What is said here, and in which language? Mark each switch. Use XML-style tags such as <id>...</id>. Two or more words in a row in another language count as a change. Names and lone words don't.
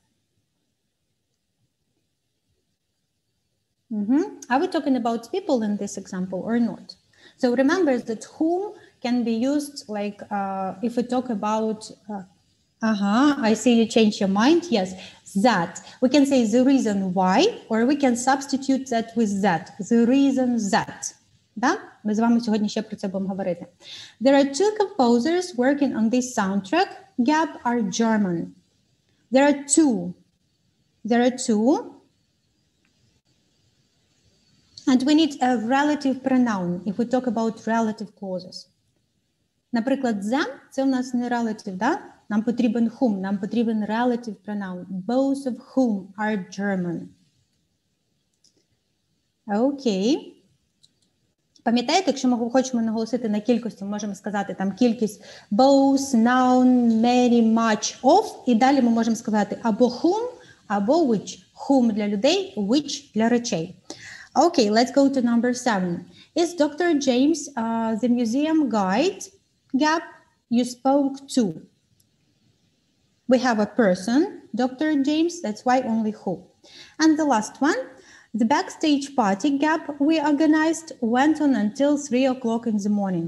<en>Are we talking about people in this example or not? So remember that whom can be used like if we talk about, I see you change your mind. Yes, that. We can say the reason why, or we can substitute that with that. The reason that.</en> <uk>Да? Ми з вами сьогодні ще про це будемо говорити.</uk> <en>There are 2 composers working on this soundtrack. Gap are German. There are 2. There are 2. And we need a relative pronoun if we talk about relative clauses.</en> <uk>Наприклад, them – це у нас не relative, да? Нам потрібен</uk> <en>whom,</en> <uk>нам потрібен</uk> <en>relative pronoun. Both of whom are German.</en> <uk>Окей. Пам'ятаєте, якщо ми хочемо наголосити на кількості, можемо сказати там кількість</uk> <en>both, noun, many, much, of,</en> <uk>і далі ми можемо сказати або whom, або which. Whom для людей, which для речей.</uk> <en>Okay, let's go to number 7. Is Dr. James the museum guide, Gap, you spoke to? We have a person, Dr. James, that's why only who. And the last one, the backstage party, Gap, we organized went on until 3 o'clock in the morning.</en>